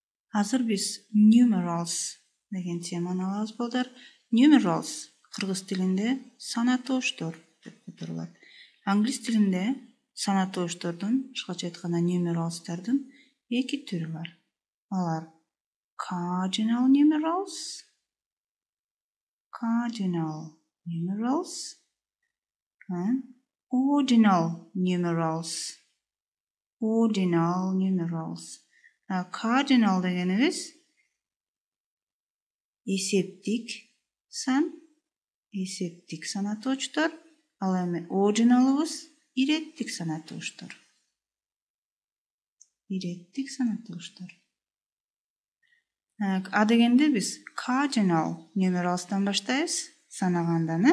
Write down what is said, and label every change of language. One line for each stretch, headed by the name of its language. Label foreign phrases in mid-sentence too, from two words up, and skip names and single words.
Kyrgyz: Азыр биз numerals деген теманы алабыз балдар. Numerals кыргыз тилинде санатооштор деп которулат. Англис тилинде санатооштордун, башкача айтканда numerals'тардын эки түрү бар.
English: Алар cardinal numerals and ordinal numerals.
Kyrgyz: Cardinal дегенибиz эсептик санатоочтор, ал эми ordinalыбыз иреттик санатоочтор. А дегенде биз
English: cardinal numerals'тан
Kyrgyz: баштайбыз санагандан.